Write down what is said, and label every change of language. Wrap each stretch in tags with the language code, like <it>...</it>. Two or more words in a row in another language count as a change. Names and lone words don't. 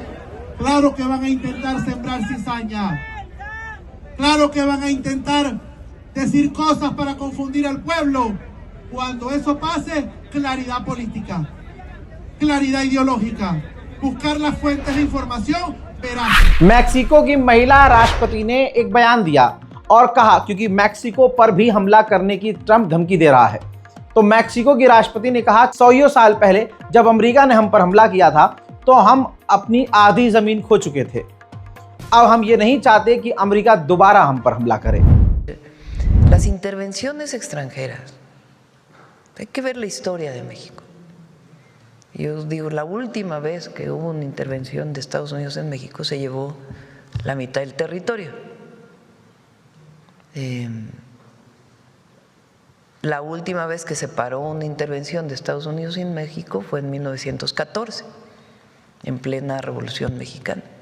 <es>Claro que van a intentar sembrar cizaña. Claro que van a intentar decir cosas para confundir al pueblo. Cuando eso pase, claridad política, claridad ideológica, buscar las fuentes de información veraz।</es> <hi>मैक्सिको की महिला राष्ट्रपति ने एक बयान दिया और कहा, क्योंकि मैक्सिको पर भी हमला करने की ट्रंप धमकी दे रहा है, तो मैक्सिको की राष्ट्रपति ने कहा 100 साल पहले जब अमेरिका ने हम पर हमला किया था तो हम अपनी आधी जमीन खो चुके थे। अब हम ये नहीं चाहते कि अमेरिका दोबारा हम पर हमला करे।</hi> <es>Las intervenciones extranjeras, hay que ver la historia de México. Yo digo, la última vez que hubo una intervención de Estados Unidos en México se llevó la mitad del territorio. La última vez que se paró una intervención de Estados Unidos en México fue en 1914, en plena Revolución Mexicana.</es>